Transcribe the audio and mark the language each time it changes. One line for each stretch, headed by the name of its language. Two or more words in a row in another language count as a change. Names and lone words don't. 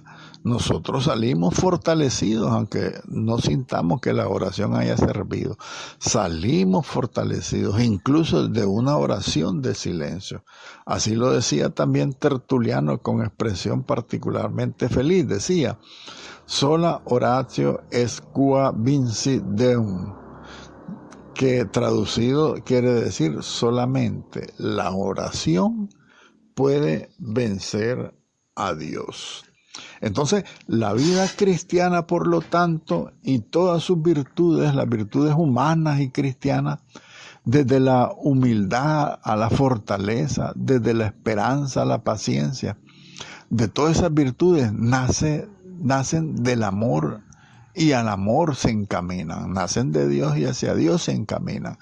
Spanish: Nosotros salimos fortalecidos, aunque no sintamos que la oración haya servido. Salimos fortalecidos, incluso de una oración de silencio. Así lo decía también Tertuliano con expresión particularmente feliz. Decía,
Latin: sola oratio est qua vincit Deum,
Spanish: que traducido quiere decir solamente la oración puede vencer a Dios. Entonces, la vida cristiana, por lo tanto, y todas sus virtudes, las virtudes humanas y cristianas, desde la humildad a la fortaleza, desde la esperanza a la paciencia, de todas esas virtudes nacen del amor, y al amor se encaminan, nacen de Dios y hacia Dios se encaminan.